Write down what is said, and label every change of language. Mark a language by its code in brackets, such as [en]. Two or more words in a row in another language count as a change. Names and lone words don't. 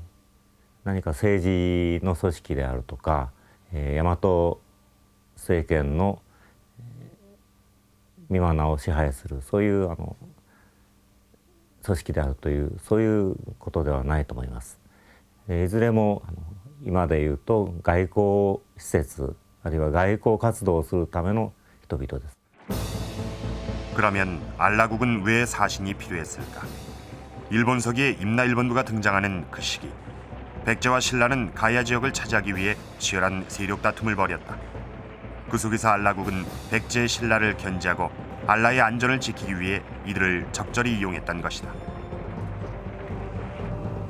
[ja] 何か政治の組織であるとか、大和政権の見花を支配するそういう組織であるというそういうことではないと思います。いずれも今でいうと外交施設あるいは外交活動をするための人々です。 [ko] 그러면 안라국은 왜 사신이 필요했을까? 일본 서기에 임나 일본부가 등장하는 그 시기, 백제와 신라는 가야 지역을 차지하기 위해 치열한 세력 다툼을 벌였다. 그 속에서 안라국은 백제, 신라를 견제하고 안라의 안전을 지키기 위해 이들을 적절히 이용했던 것이다.